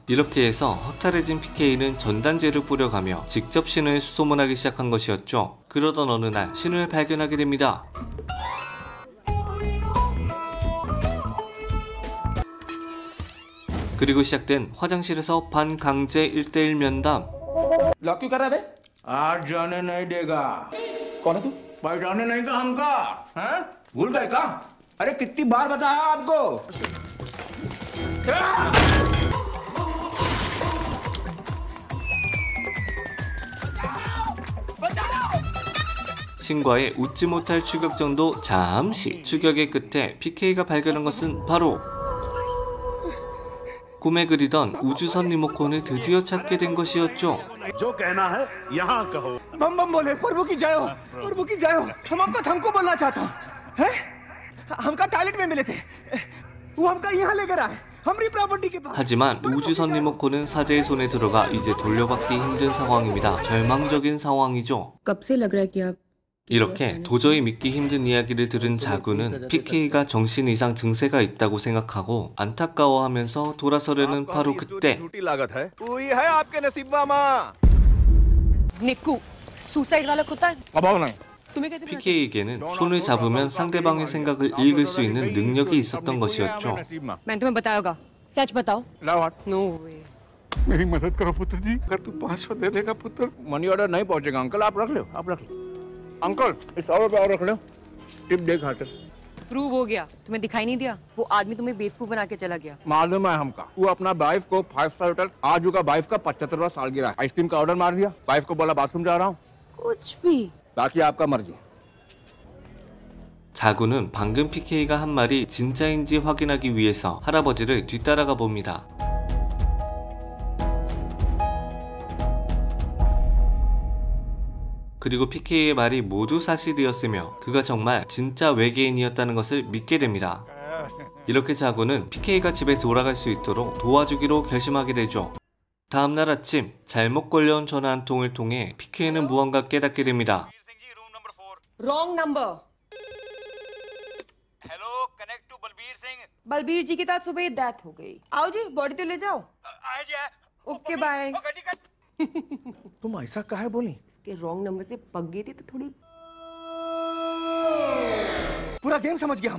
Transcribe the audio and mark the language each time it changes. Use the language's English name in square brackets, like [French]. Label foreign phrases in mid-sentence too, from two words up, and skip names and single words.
[Korean] 이렇게 해서 허탈해진 PK는 전단지를 뿌려가며 직접 신을 수소문하기 시작한 것이었죠. 그러던 어느 날 신을 발견하게 됩니다. 그리고 시작된 화장실에서 반강제 1:1 면담. [Hindi] लॉक क्यों कर रहा है बे? आज जाने नहीं देगा। कौन है तू? पहचाने नहीं का हमका? हैं? भूल गए का? अरे कितनी बार बताया आपको? [Korean] 신과의 웃지 못할 추격전도 잠시. 추격의 끝에 PK가 발견한 것은 바로 꿈에 그리던 우주선 리모컨을 드디어 찾게 된 것이었죠. [Hindi] जो कहना है यहाँ कहो। बम बम बोले, प्रभु की जय हो, प्रभु की जय हो। हम आपका धमको बोलना चाहता हूँ। हैं? हमका टॉयलेट में मिले थे। वो हमका यहाँ लेकर आए। हमारी प्रॉपर्टी के पास। [Korean] 하지만 우주선 리모컨은 사제의 손에 들어가 이제 돌려받기 힘든 상황입니다. 절망적인 상황이죠. [Hindi] कब से लग रहा है कि आप [Korean] 이렇게 도저히 믿기 힘든 이야기를 들은 자구는 PK가 정신 이상 증세가 있다고 생각하고 안타까워하면서 돌아서려는 바로 그때 [Hindi] झूठी लागत है। वही है आपके नसीब मामा। निक्कू सुसाइड वाला कुत्ता अब आओ नहीं। तुम्हें कैसे [Korean] PK에게는 손을 잡으면 상대방의 생각을 읽을 수 있는 능력이 있었던 것이었죠. [Hindi] मैंने तुम्हें बताया होगा, सच बताओ। लाओ हाथ। नो वे। मेरी मदद करो पुत्र जी। अगर तू 500 दे देगा पुत्र। [English] money order [Hindi] नहीं पहुंचेगा अंकल, आप रख लो, आप रख लो। अंकल इस 100 रुपये और रख लो। टिप दे खाते। प्रूव हो गया, तुम्हें दिखाई नहीं दिया? वो आदमी तुम्हें बेवकूफ बना के चला गया। मालूम है हमका। वो अपना वाइफ को 5 स्टार होटल, आज होगा वाइफ का 75वां सालगिरह, आइसक्रीम का ऑर्डर मार दिया। वाइफ को बोला बाथरूम जा रहा हूँ। कुछ भी। बाकी आपका मर्जी। [Korean] 자구는 방금 PK가 한 말이 진짜인지 확인하기 위해서 할아버지를 뒤따라가 봅니다. 그리고 PK의 말이 모두 사실이었으며 그가 정말 진짜 외계인이었다는 것을 믿게 됩니다. 이렇게 자구는 PK가 집에 돌아갈 수 있도록 도와주기로 결심하게 되죠. 다음날 아침 잘못 걸려온 전화 한 통을 통해 PK는 무언가 깨닫게 됩니다. [English] Wrong number. [Hindi] हेलो, [English] connect to [Hindi] बलबीर सिंह। बलबीर जी के साथ सुबह डेथ हो गई। आओ जी, बॉडी तो ले जाओ। आए जी। [English] okay bye. [Hindi] तुम ऐसा काहे बोली? इसके [English] wrong number [Hindi] से पक गई थी तो थोड़ी। पूरा गेम समझ गया हम।